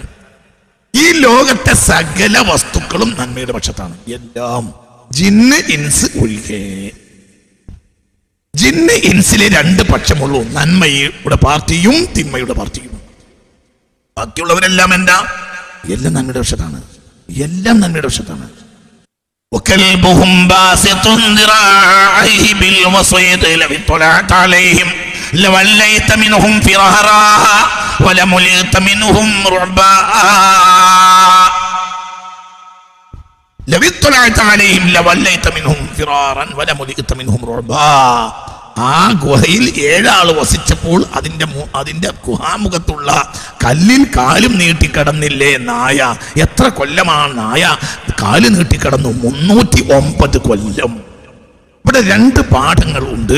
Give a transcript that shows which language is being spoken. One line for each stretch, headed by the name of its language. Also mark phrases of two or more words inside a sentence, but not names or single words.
Malayalam: ഈ ലോകത്തെ സകല വസ്തുക്കളും നന്മയുടെ പക്ഷത്താണ്. എല്ലാം,
Arabic: جن إنس
Malayalam: ഒഴികെ. ജിന്ന് ഇൻസിലെ 2 പക്ഷമുള്ളൂ, നന്മയുടെ പാർട്ടിയും തിന്മയുടെ പാർട്ടിയും. ബാക്കിയുള്ളവരെല്ലാം എന്താ? എല്ലാം നന്മയുടെ പക്ഷത്താണ്, എല്ലാം നന്മയുടെ പക്ഷത്താണ്.
Arabic: وكلبهم باسط ذراعيه بالوصيد لو اطلعت عليهم لوليت منهم فرارا ولملئت منهم رعبا لو اطلعت عليهم لوليت منهم فرارا ولملئت منهم رعبا.
Malayalam: ആ ഗുഹയിൽ 7 ആൾ വസിച്ചപ്പോൾ അതിന്റെ ഗുഹാമുഖത്തുള്ള കല്ലിൽ കാലും നീട്ടിക്കടന്നില്ലേ നായ? എത്ര കൊല്ലമാണ് നായ കാല് നീട്ടിക്കടന്നു? 309 കൊല്ലം. ഇവിടെ 2 പാഠങ്ങൾ ഉണ്ട്.